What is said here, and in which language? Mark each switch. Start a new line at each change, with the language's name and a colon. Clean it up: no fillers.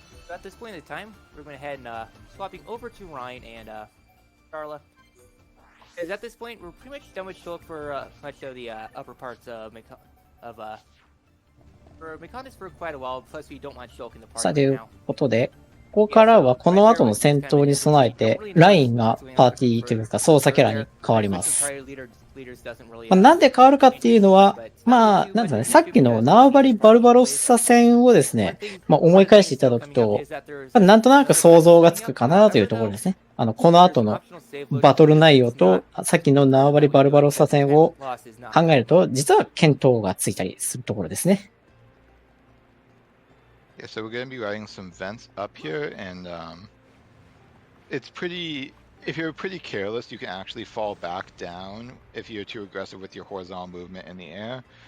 English: At this point in time, we're going ahead and swapping over to Ryan and Carla. Because at this point, we're pretty much done with Shulk for much of the upper parts of for Mechonis for quite a while. Plus, we don't want Shulk in the party
Japanese: さあ、ということで、こからはこの後の戦闘に備えて、ラインがパーティーというか操作キャラに変わります。なんで変わるかっていうのは、なんですかね、さっきの縄張りバルバロッサ戦をですね、思い返していただくと、なんとなく想像がつくかなというところですね。この後のバトル内容と、さっきの縄張りバルバロッサ戦を考えると、実は見当がついたりするところですね。
English: Yeah, so we're going to be writing some vents up here, and it's pretty. If you're pretty careless, you can actually fall back down if you're too aggressive with your horizontal movement in the air.